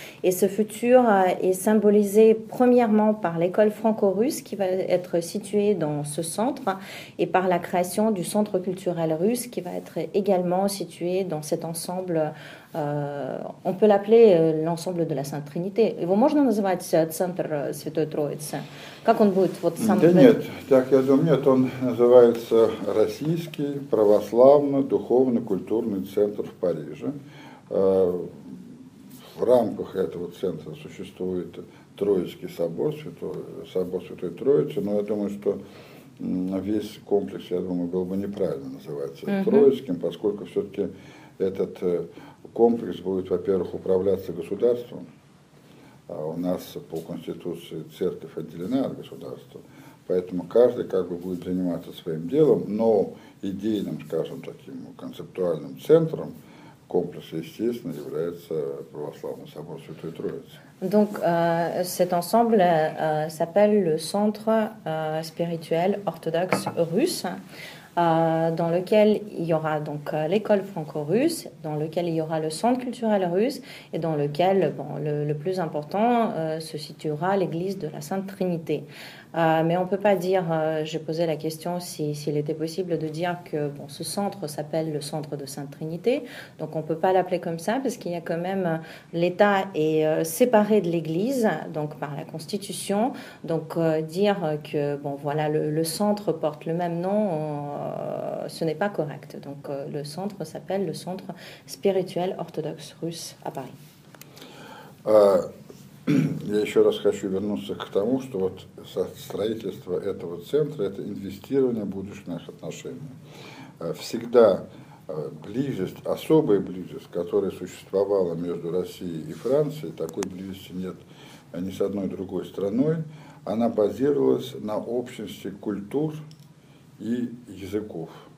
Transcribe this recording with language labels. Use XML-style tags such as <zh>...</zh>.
<fr>Et ce futur est symbolisé premièrement par l'école franco-russe qui va être située dans ce centre et par la création du centre culturel russe qui va être également situé dans cet ensemble. On peut l'appeler l'ensemble de la Sainte Trinité.</fr> <ru>Его можно называть центр Святой Троицы? Как он будет? Вот сам... Да нет, так я думаю, нет, он называется Российский православно-духовно-культурный центр в Париже. В рамках этого центра существует Троицкий собор, собор Святой Троицы, но я думаю, что весь комплекс, я думаю, было бы неправильно называть Троицким, поскольку все-таки этот комплекс будет, во-первых, управляться государством, а у нас по Конституции церковь отделена от государства, поэтому каждый как бы будет заниматься своим делом, но идейным, скажем, таким концептуальным центром комплекса, естественно, является православный собор Святой Троицы.</ru> <fr>Donc cet ensemble s'appelle le Centre spirituel orthodoxe russe. Dans lequel il y aura donc l'école franco-russe, dans lequel il y aura le centre culturel russe et dans lequel, le plus important, se situera l'église de la Sainte Trinité. Mais on ne peut pas dire, j'ai posé la question s'il était possible de dire que ce centre s'appelle le centre de Sainte Trinité, donc on ne peut pas l'appeler comme ça parce qu'il y a quand même, l'État est séparé de l'Église, donc par la Constitution, donc dire que voilà, le centre porte le même nom, ce n'est pas correct. Donc le centre s'appelle le Centre spirituel orthodoxe russe à Paris.</fr> <ru>Я еще раз хочу вернуться к тому, что вот строительство этого центра – это инвестирование в будущих наших отношений. Всегда близость, особая близость, которая существовала между Россией и Францией, такой близости нет ни с одной другой страной, она базировалась на общности культур и языков.</ru>